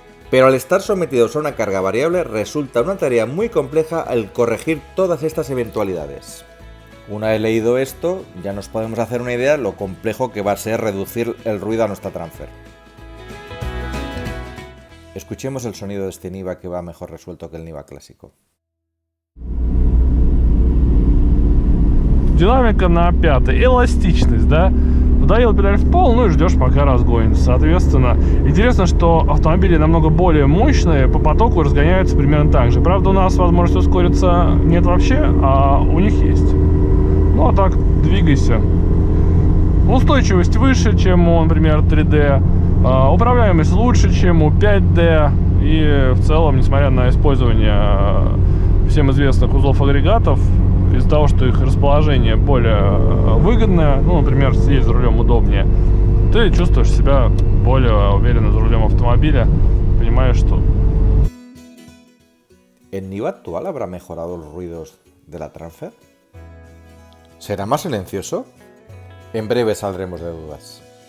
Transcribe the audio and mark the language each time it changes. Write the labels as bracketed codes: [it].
[es] Pero al estar sometidos a una carga variable resulta una tarea muy compleja el corregir todas estas eventualidades. Una vez leído esto, ya nos podemos hacer una idea de lo complejo que va a ser reducir el ruido a nuestra transfer. Escuchemos el sonido de este Niva que va mejor resuelto que el Niva clásico. [ru] Динамика на пятой, эластичность, да? Вдавил педаль в пол, ну и ждешь, пока разгонится. Соответственно, интересно, что автомобили намного более мощные, по потоку разгоняются примерно так же. Правда, у нас возможности ускориться нет вообще, а у них есть. Ну а так, двигайся. Устойчивость выше, чем у, например, 3D. Управляемость лучше, чем у 5D. И в целом, несмотря на использование всем известных узлов агрегатов, из-за того, что их расположение более выгодное, ну, например, сидеть за рулем удобнее, ты чувствуешь себя более уверенно за рулем автомобиля, понимаешь, что... [es] ¿El Niva actual habrá mejorado los ruidos de la transfer? ¿Será más silencioso? En breve saldremos de dudas.